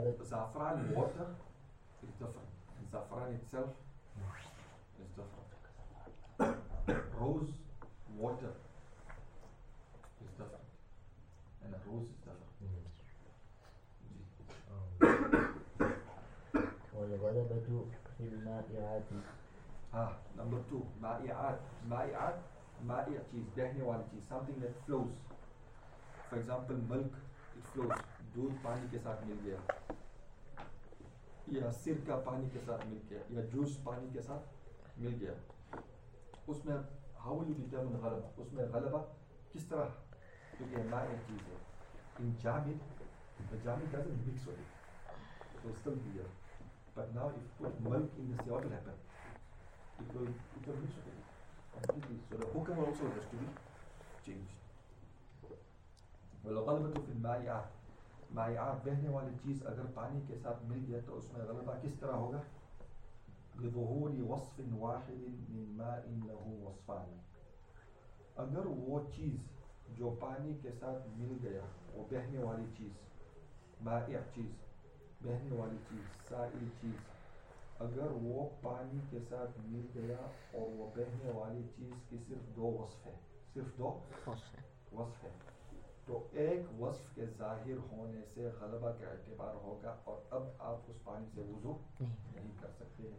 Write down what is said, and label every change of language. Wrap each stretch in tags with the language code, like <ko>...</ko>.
<en>Zafran water is different. Zafran itself is different. Rose water is different. And a rose is different.</en> <ar>بائعاتي.</ar> <en>Ah, number two, بائعات.</en> <ur>بائعات, بائع چیز, بہنے والی چیز,</ur> <en>something that flows. For example, milk, it flows.</en> <ur>دودھ پانی کے ساتھ مل گیا, یا سرکہ پانی کے ساتھ مل گیا, یا جوس پانی کے ساتھ مل گیا. اس میں</ur> <en>how will you determine</en> <ur>غلبہ, اس میں غلبہ کس طرح, کیونکہ مائع چیز ہے.</ur> <en>In jamid, the jamid doesn't mix with it. It will still be there. But now if put milk in this, what will happen? It will mix with it completely. So the hukam also has to be changed.</en> <ar>وَالْغَلْبَةُ فِي الْمَائِعَةِ مَائِعَةً</ar> <ur>بہنے والے چیز اگر پانی کے ساتھ مل گیا تو اس میں غلبہ کس طرح ہوگا؟</ur> <ar>بِظُهُورِ وَصْفٍ وَاحِدٍ مِّن مَاءٍ لَهُ وَصْفَانِ.</ar> <ur>اگر وہ چیز جو پانی کے ساتھ مل گیا, وہ بہنے والی چیز, مائع چیز, بہنے والی چیز, سائل چیز, اگر وہ پانی کے ساتھ مل گیا اور وہ بہنے والی چیز کی صرف دو وصف ہے, صرف دو وصف ہے, تو ایک وصف کے ظاہر ہونے سے غلبہ کا اعتبار ہوگا اور اب آپ اس پانی سے وضو نہیں کر سکتے.</ur>